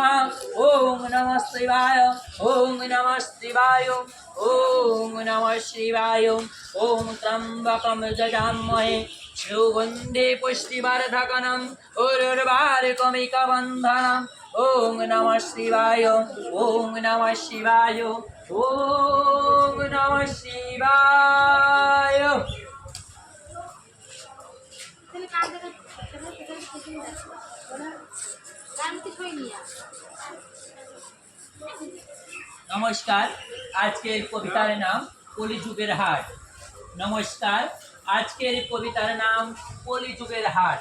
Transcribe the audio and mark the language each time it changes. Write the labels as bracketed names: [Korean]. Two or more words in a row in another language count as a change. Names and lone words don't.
[Sanskrit] ॐ नमः शिवाय ॐ नमः शिवाय ॐ नमः शिवाय ॐ त्र्यम्बकं यजामहे सुगन्धे पुष्टिवर्धकम् उर्वारुकमिकबन्धनम् ॐ नमः शिवाय ॐ नमः शिवाय ॐ नमः शिवाय। [Bangla] नमस्कार, আজকের কবিতার নাম কলিযুগের হাট। নমস্কার, আজকের কবিতার নাম কলিযুগের হাট।